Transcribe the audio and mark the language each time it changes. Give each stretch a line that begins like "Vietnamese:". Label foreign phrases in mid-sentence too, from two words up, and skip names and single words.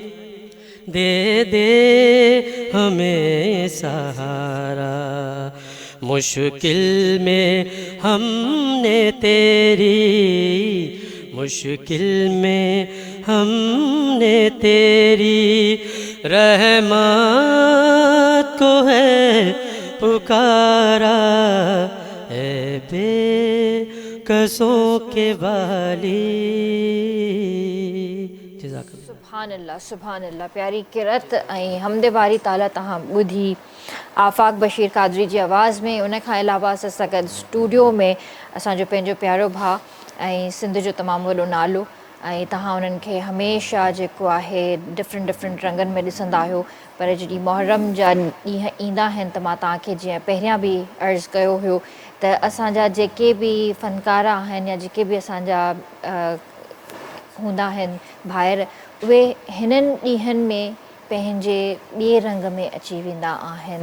Urdu: دے دے ہمیں سہارا، مشکل میں ہم نے تیری، مشکل میں ہم نے تیری رحمت کو ہے پکارا، اے بے کسوں کے والی۔
Arabic: جزاک اللہ۔ سبحان اللہ سبحان اللہ،
Sindhi: پیاری قرت ऐं حمد باری تعالیٰ तव्हां ॿुधी आफ़ाक़ बशीर क़ादरी जी आवाज़ में। उन खां अलावा असां सां गॾु स्टूडियो में असांजो पंहिंजो प्यारो भाउ ऐं सिंध जो तमामु वॾो नालो, ऐं तव्हां उन्हनि खे हमेशह जेको आहे डिफरेंट रंगनि में ॾिसंदा आहियो, पर जॾहिं मुहर्रम जा ॾींहं ईंदा आहिनि त मां तव्हांखे जीअं पहिरियां बि अर्ज़ु कयो हुयो त असांजा जेके बि फ़नकार आहिनि या जेके बि असांजा हूंदा आहिनि भाइर, उहे हिननि ॾींहंनि में पंहिंजे ॿिए रंग में अची वेंदा आहिनि।